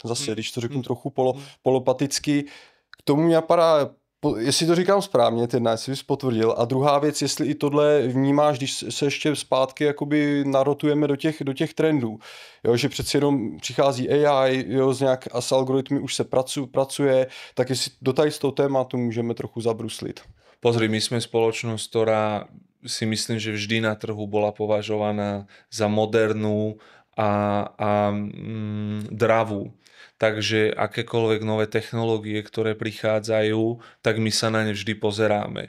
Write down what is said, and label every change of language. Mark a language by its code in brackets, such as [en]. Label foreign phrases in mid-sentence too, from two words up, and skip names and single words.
[cs] Zase, když to řeknu trochu polopaticky, k tomu mě napadá, jestli to říkám správně, jestli bys potvrdil. A druhá věc, jestli i tohle vnímáš, když se ještě zpátky jakoby narotujeme do těch trendů. Jo, že přeci jenom přichází AI, jo, a s algoritmy už se pracuje, tak jestli do tady z toho tématu můžeme trochu zabruslit. [sk] Pozri, my sme spoločnosť, ktorá si myslím, že vždy na trhu bola považovaná za modernú a dravú. Takže akékoľvek nové technológie, ktoré prichádzajú, tak my sa na ne vždy pozeráme.